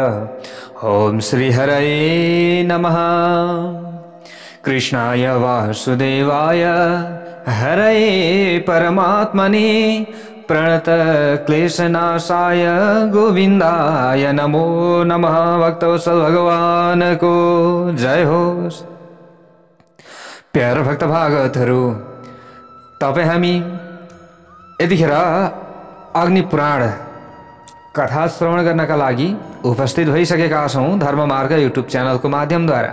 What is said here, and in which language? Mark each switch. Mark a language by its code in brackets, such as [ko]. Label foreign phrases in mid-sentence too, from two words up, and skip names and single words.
[sa] ओम श्री हरये नमः। कृष्णाय वासुदेवाय हरये परमात्मने प्रणत क्लेशनाशाय गोविंदाय नमो नमः। [ne] भक्तवत्सल भगवान को जय हो। प्यारो भक्त भागवतहरू, तपाईं हामी यतिखेर अग्नि पुराण कथा श्रवण गर्नका लागि उपस्थित भइसकेका छौं धर्ममार्ग युट्युब च्यानलको माध्यमद्वारा।